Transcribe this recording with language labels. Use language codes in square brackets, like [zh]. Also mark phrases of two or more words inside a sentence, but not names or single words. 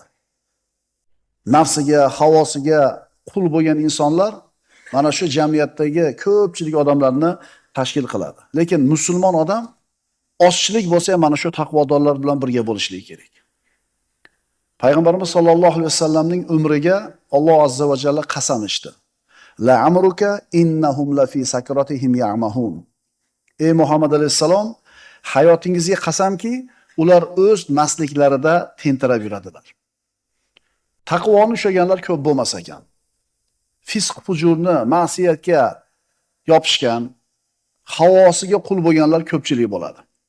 [uz] Nafsiga, havosiga qul bo'lgan insonlar mana shu jamiyatdagi ko'pchilik odamlarni tashkil qiladi. Lekin musulmon odam ozchilik bo'lsa ham mana shu taqvodorlar bilan birga bo'lishligi kerak. Payg'ambarimiz [ar] صلى الله عليه وسلم [uz] umriga Alloh [ar] عز وجل [uz] qasam ichdi. [ar] لعمرك إنهم لفي سكرتهم يعمهون. [uz] Ey Muhammad alayhisalom, hayotingizga qasamki, ular o'z masliklarida tentirab yuradilar. Taqvoni ushlaganlar ko'p bo'lmas ekan. Fisq fujurni, ma'siyatga yopishgan, havosiga qul bo'lganlar ko'pchilik bo'ladi.